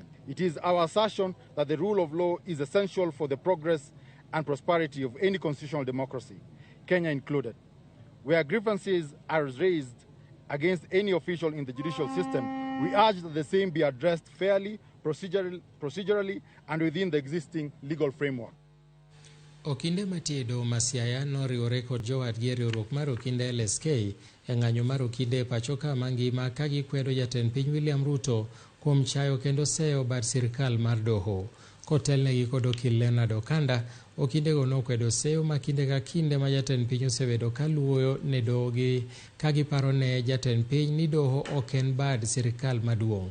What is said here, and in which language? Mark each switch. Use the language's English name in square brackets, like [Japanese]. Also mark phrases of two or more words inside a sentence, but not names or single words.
[English] It is our assertion that the rule of law is essential for the progress and prosperity of any constitutional democracy, Kenya included. Where grievances are raised against any official in the judicial system, we urge that the same be addressed fairly, procedurally, and within the existing legal framework. [Luo (Kenya and Tanzania)] Okinde matiedo Masiaya noriwore kod jowadgi e riwruok mar okinde LSK e ng'anyo mar okinde pachoka mangima ka gikwedo jatend piny William Ruto kuom chayo kendo seyo bad sirkal mar doho. Kotelnegi kod okil Leonard Okanda, okindego nokwedo seyo ma kinde ka kinde ma jatend piny osebedo ka luwo ne dohogi ka giparo ne jatend piny ni doho ok en bad sirkal maduong'.